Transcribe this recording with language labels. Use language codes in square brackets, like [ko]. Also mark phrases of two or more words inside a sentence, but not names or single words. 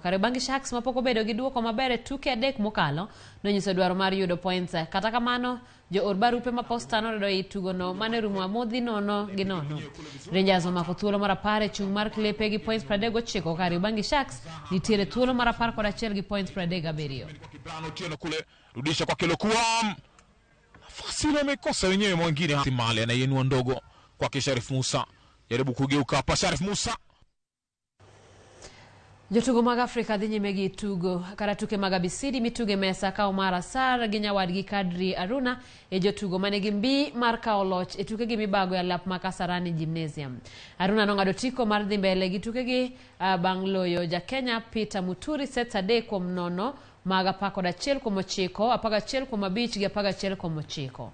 [luo] Kariobangi Sharks mapok obedo gi duoko maber e tuke adek mokalo no nyiso dwaro mar yudo points. Kata kamano jo or barupe ma Posta no redo i tugo no mane rumo amodhi nono gi nono. Rangers omako thuolo mar 10 e chung mar klepe gi points 39. Kariobangi Sharks nitiere thuolo mar 11 gi points 37. [sw] Rudisha kwa Kelokuam. Fasile amekosa wenyewe mwingine Mali anayenua ndogo kwa Sharif Musa. Jaribu kugeuka hapa Sharif Musa. [luo] Jotugo mag Afrika dhi nyime gi tugo kara tuke mag abisidi mituge mesa ka Omar Sar gi nyawadgi Kadri Aruna e jotugo mane gi mbi mar kawo loch e tuke gi mibago e lap ma Kasarani Gymnasium. Aruna nong'ado tiko mar dhi mbele gi tuke gi bang' loyo ja Kenya Peter Muturi sets 3-0 maga 11-9, 11-5 gi 11-9.